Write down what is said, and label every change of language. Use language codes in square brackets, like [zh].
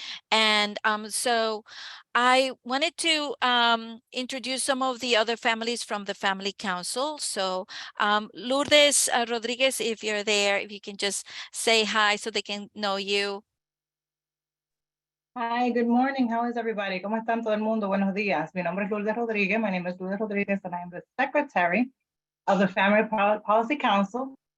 [en] And so I wanted to introduce some of the other families from the Family Council. So Lourdes Rodriguez, if you're there, if you can just say hi so they can know you. Hi, good morning. How is everybody? [es] ¿Cómo están todo el mundo? Buenos días. Mi nombre es Lourdes Rodríguez. [en] My name is Lourdes Rodriguez, and I am the secretary of the Family Policy Council.